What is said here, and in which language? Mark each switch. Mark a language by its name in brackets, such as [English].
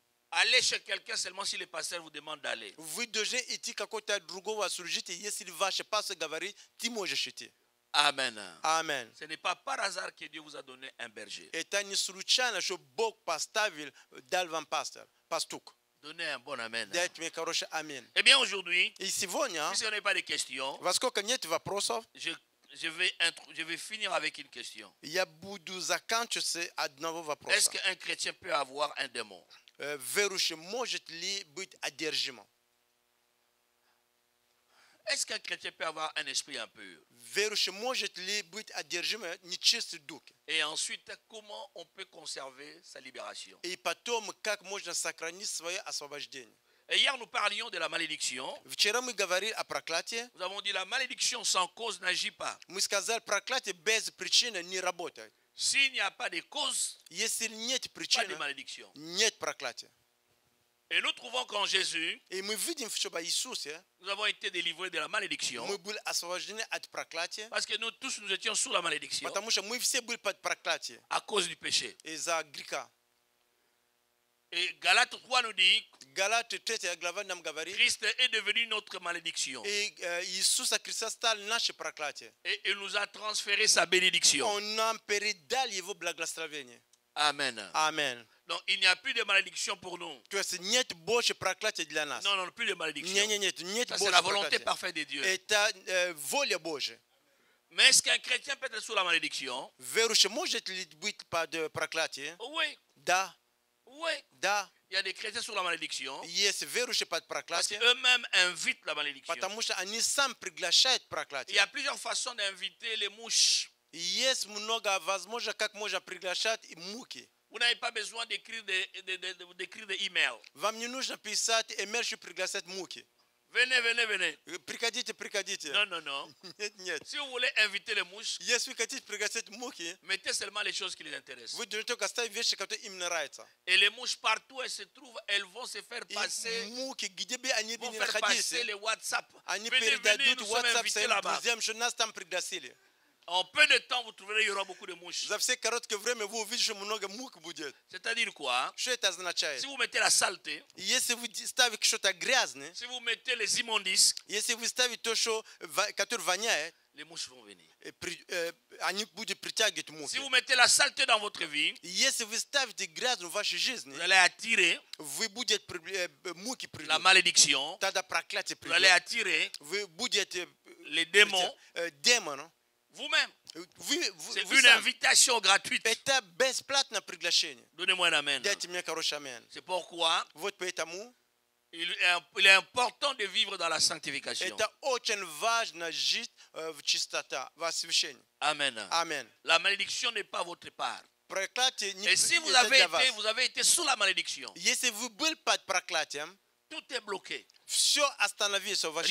[French] Allez chez quelqu'un seulement si le pasteur vous demande d'aller. [Russian] Вы должны идти какой-то другого служителя, если ваш пастор говорит, ты можешь идти. [French] Amen. [Russian] Амен. [French] Ce n'est pas par hasard que Dieu vous a donné un berger. [Russian] Это не случайно, что Бог поставил, дал вам пастух. [French] Donnez un bon amen. [Russian] Дайте мне хороший амин. [French] Eh bien aujourd'hui, [Russian] И сегодня, [French] si on n'a pas de questions, [Russian] во сколько нет вопросов, [French] je vais finir avec une question. [Russian] я буду заканчивать с одного [French] Est-ce [Russian] вопроса. [French] qu'un chrétien peut avoir un démon? [Russian] Верующий может ли быть одержимым? [French] Est-ce qu'un chrétien peut avoir un esprit impur? [Russian] Верующий может ли быть одержимым нечистым духом? [French] Et ensuite, comment on peut conserver sa libération? [Russian] И потом, как можно сохранить свое освобождение? [French] Et hier, nous parlions de la malédiction. [Russian] Вчера мы говорили о проклятии. [French] Nous avons dit la malédiction sans cause n'agit pas. [Russian] Мы сказали, проклятие без причины не работает. [French] S'il n'y a pas de cause, [Russian] Если нет [French] pas de [Russian] причины, [French] malédiction. [Russian] нет проклятия. [French] Et nous trouvons qu'en Jésus, [Russian] И мы видим, что в Иисусе [French] nous avons été délivrés de la malédiction. [Russian] мы были освобождены от проклятия, [French] Parce que nous tous, nous étions sous la malédiction [Russian] потому что мы все были под проклятием [French] à cause du péché. [Russian] из-за греха. [French] Et Galates 3 nous dit, [Russian] Галаты 3 глава нам говорит, [French] Christ est devenu notre malédiction. [Russian] и Иисуса Христа стал наше проклятие. [French] Et il nous a transféré sa bénédiction. [Russian] Он нам передал Его благословение. [French] Amen. [Russian] Аминь. [French] Donc il n'y a plus de malédiction pour nous. [Russian] То есть нет больше проклятия для нас. [French] Non, plus de malédiction. [Russian] Нет [French] Ça, c'est [Russian] больше [French] la volonté [Russian] проклятия. [French] parfaite de Dieu. [Russian] Это воля Божья. [French] Mais est-ce qu'un chrétien peut être sous la malédiction? [Russian] Верующий может ли быть под проклятием? [French] Oui. [Russian] Да. [French] Oui. [Russian] Да. [French] Il y a des chrétiens sous la malédiction [Russian] Есть верующие под [French] parce [Russian] проклятием, [French] qu'eux-mêmes invitent la malédiction. [Russian] потому что они сами приглашают [French] Il y [Russian] проклятие. [French] a plusieurs façons d'inviter les mouches. [Russian] Есть много возможностей, как можно приглашать и муки. [French] Vous n'avez pas besoin d'écrire des emails. [Russian] Вам не нужно писать email, чтобы приглашать муки. [French] Venez. [Russian] Приходите. [French] Non. [Russian] Нет. [French] Si vous voulez inviter les mouches, [Russian] Если вы хотите приглашать муки, [French] mettez seulement les choses qui les intéressent. [Russian] вы должны только ставить вещи, которые им нравятся. [French] Et les mouches, partout où elles se trouvent, elles vont se faire [Russian] И [French] passer, [Russian] муки, где бы они [French] vont [Russian] ни [French] faire [Russian] находились, [French] passer les WhatsApp. [Russian] они [French] Venez, [Russian] передадут [French] nous sommes [Russian] WhatsApp [French] invités [Russian] своим [French] là-bas. [Russian] друзьям, что нас там пригласили. [French] En peu de temps, vous trouverez, il y aura beaucoup de mouches. [Russian] За все короткое время вы увидите, что много мук будет. [French] C'est-à-dire quoi? [Russian] Что это означает? [French] Si vous mettez la saleté, [Russian] Если вы ставите что-то грязное, [French] si vous mettez les immondices, [Russian] если вы ставите то, что, которое воняет, [French] les mouches vont venir. [Russian] они будут притягивать [French] Si [Russian] мухи. [French] vous mettez la saleté dans votre vie, [Russian] Если вы ставите грязь в вашей жизни, [French] vous allez attirer [Russian] вы будете муки [French] la [Russian] придут. [French] malédiction, [Russian] Тогда проклятие [French] vous allez [Russian] придет. [French] attirer [Russian] Вы будете [French] les démons [Russian] демоном. [French] vous-même. [Russian] Вы [French] C'est une [Russian] сами. [French] invitation gratuite. [Russian] Это бесплатное приглашение. [French] Donnez-moi un amen. [Russian] Дайте мне хороший амен. [French] C'est pourquoi [Russian] Вот поэтому [French] il est important de vivre dans la sanctification. [Russian] это очень важно жить в чистоте, в освящении. [French] Amen. [Russian] Аминь. [French] La malédiction n'est pas votre part. [Russian] Проклятие не [French] Et si vous [Russian] это для вас. [French] avez été sous la malédiction, [Russian] Если вы были под проклятием, [French] tout est bloqué. [Russian] все остановилось в вашей